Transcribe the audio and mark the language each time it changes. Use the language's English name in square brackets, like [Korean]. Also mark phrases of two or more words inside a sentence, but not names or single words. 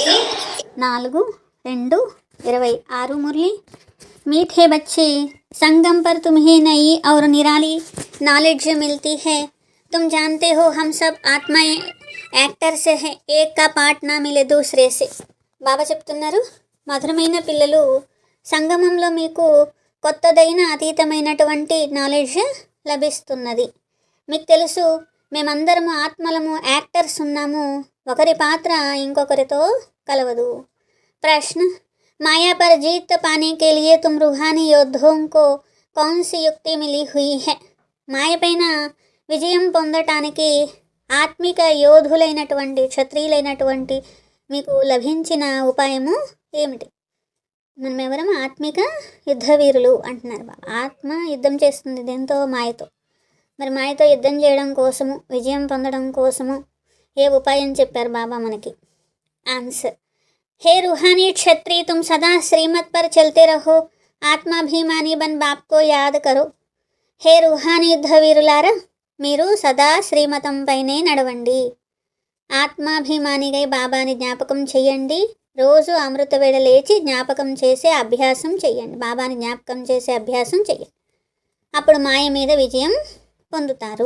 [Hindi] 4-2-26 मुरली। मीठे बच्चे, संगम पर तुम्हें नई और निराली नॉलेज मिलती है। तुम जानते हो हम सब आत्माएं యాక్టర్ से है, एक का पार्ट ना मिले दूसरे से। [Telugu] బాబా చెప్తున్నారు, మధురమైన పిల్లలు, సంగమంలో మీకు కొత్తదైన అతీతమైనటువంటి నాలెడ్జ్ లభిస్తున్నది. మీకు తెలుసు, మేమందరము ఆత్మలము, యాక్టర్స్ ఉన్నాము. ఒకరి పాత్ర ఇంకొకరితో కలవదు. [Hindi] प्रश्न, माया पर जीत पाने के लिए तुम रूहानी योद्धों को कौन सी युक्ति मिली हुई है? [Telugu] మాయ పైన విజయం పొందటానికి ఆత్మిక యోధులైనటువంటి, క్షత్రియులైనటువంటి మీకు లభించిన ఉపాయము ఏమిటి? మనం ఎవరం? ఆత్మిక యుద్ధవీరులు అంటున్నారు బాబా. ఆత్మ యుద్ధం చేస్తుంది దేంతో? మాయతో. మరి మాయతో యుద్ధం చేయడం కోసము, విజయం పొందడం కోసము ఏ ఉపాయం చెప్పారు బాబా మనకి? ఆన్సర్, [Hindi] हे रूहानी क्षत्रिय, तुम सदा श्रीमत पर चलते रहो, आत्माभिमानी बन बाप को याद करो. [Telugu] హే రుహానీ యుద్ధవీరులారా, మీరు సదా శ్రీమతం పైనే నడవండి. ఆత్మాభిమానిగై బాబాని జ్ఞాపకం చెయ్యండి. రోజు అమృత వేళ లేచి జ్ఞాపకం చేసే అభ్యాసం చెయ్యండి. బాబాని జ్ఞాపకం చేసే అభ్యాసం చెయ్యండి. అప్పుడు మాయ మీద విజయం పొందుతారు.